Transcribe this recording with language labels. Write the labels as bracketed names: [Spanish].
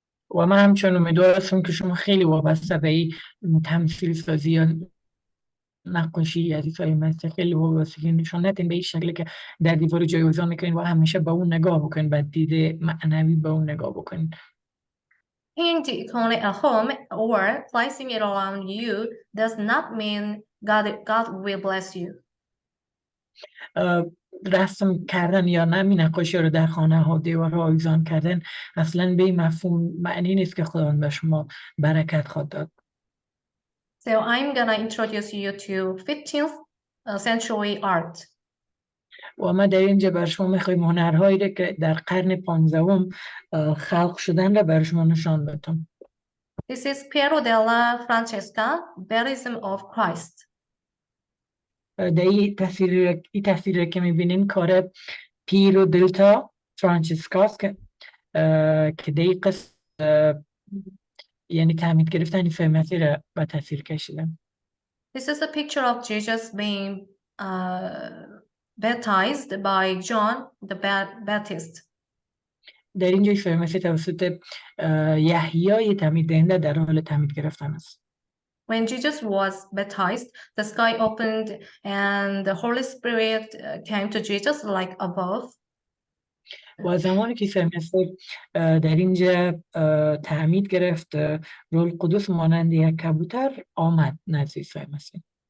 [Persian] و من همچنان امیدوار هستم که شما خیلی وابسته به این تمثیل سازی یا نقاشی از عیسی مسیح خیلی وابستگی نشان ندین به این شکلی که در دیوار جایگزین میکنین و همیشه به اون نگاه بکنین، به دید معنوی به اون نگاه بکنین. [English] Hanging the icon at home or placing it around you does not mean God will bless you. [Persian] رسم کردن یا نه نقاشی رو در خانه ها دیوارها آویزان کردن اصلا به این مفهوم معنی نیست که خداوند به شما برکت خواهد داد. [English] So I'm gonna introduce you to 15th century art. [Persian] و ما در اینجا بر شما میخوایم هنرهایی رو که در قرن 15 خلق شدن رو بر شما نشان بدم. [English] This is Piero della Francesca, Baptism of Christ. [Persian] در این تصویر که میبینین کار پیرو دلتا فرانچسکاست که در این قسم یعنی تعمید گرفتن عیسی مسیح را به تصویر کشیدن. [English] This is a picture of Jesus being baptized by John the Baptist. [Persian] در اینجا عیسی مسیح توسط یحیای تعمید دهنده در حال تعمید گرفتن است. [English] When Jesus was baptized, the sky opened and the Holy Spirit came to Jesus like above. [Persian] و زمانی که عیسی مسیح در اینجا تعمید گرفت، روح القدس مانند یک کبوتر آمد نزد عیسی مسیح.